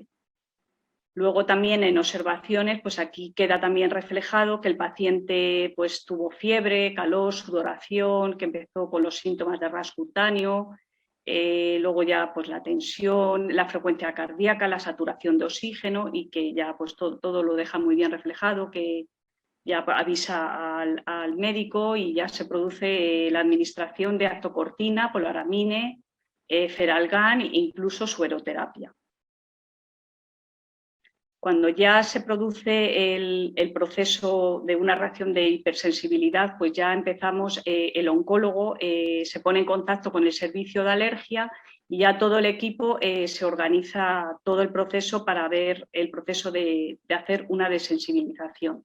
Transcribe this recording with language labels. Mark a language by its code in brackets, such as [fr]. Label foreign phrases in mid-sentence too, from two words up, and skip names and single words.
[es] Luego también en observaciones, pues aquí queda también reflejado que el paciente pues, tuvo fiebre, calor, sudoración, que empezó con los síntomas de ras cutáneo, luego ya pues, la tensión, la frecuencia cardíaca, la saturación de oxígeno, y que ya pues, todo lo deja muy bien reflejado, que ya avisa al médico y ya se produce la administración de actocortina, polaramine, feralgan e incluso sueroterapia. Cuando ya se produce el proceso de una reacción de hipersensibilidad, pues ya empezamos, el oncólogo se pone en contacto con el servicio de alergia y ya todo el equipo se organiza todo el proceso para ver el proceso de hacer una desensibilización.